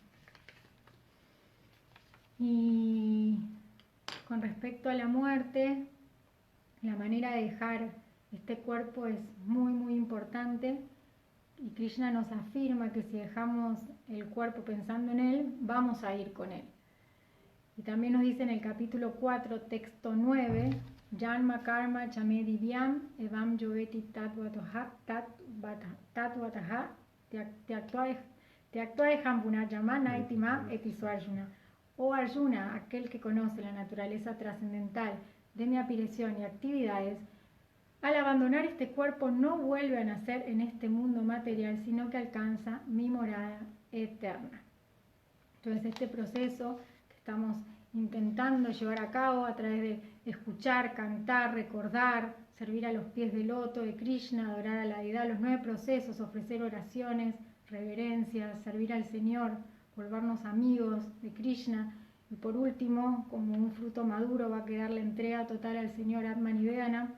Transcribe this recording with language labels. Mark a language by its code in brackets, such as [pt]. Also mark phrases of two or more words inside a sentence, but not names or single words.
[es] Y con respecto a la muerte, la manera de dejar este cuerpo es muy importante, y Krishna nos afirma que si dejamos el cuerpo pensando en él, vamos a ir con él. Y también nos dice en el capítulo 4, texto 9, [sa] Janma karma chame divyam evam yoveti tatvataha tyaktuaeham punarjamana itima etisu Arjuna. [es] Oh Arjuna, aquel que conoce la naturaleza trascendental de mi aparición y actividades, al abandonar este cuerpo no vuelve a nacer en este mundo material, sino que alcanza mi morada eterna. Entonces este proceso que estamos intentando llevar a cabo a través de escuchar, cantar, recordar, servir a los pies del loto de Krishna, adorar a la deidad, los 9 procesos, ofrecer oraciones, reverencias, servir al Señor, volvernos amigos de Krishna, y por último, como un fruto maduro, va a quedar la entrega total al Señor Atmanivedana.